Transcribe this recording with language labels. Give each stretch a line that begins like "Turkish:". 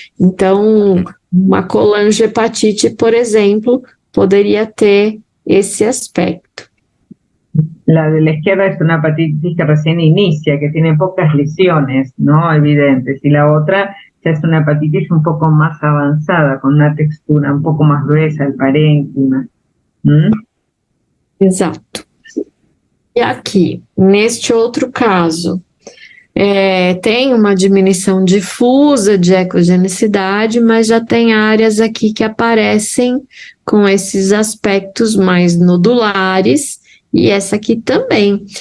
Portuguese: Então, uma colangiopatite, por exemplo, poderia ter esse aspecto.
Spanish: La de la izquierda es una hepatitis que recién inicia, que tiene pocas lesiones, ¿no? Evidentes. Y la otra ya es una hepatitis un poco más avanzada, con una textura un poco más gruesa, el parénquima.
Portuguese: Exato. E aqui, neste outro caso, tem uma diminuição difusa de ecogenicidade, mas já tem áreas aqui que aparecem com esses aspectos mais nodulares, e essa aqui também.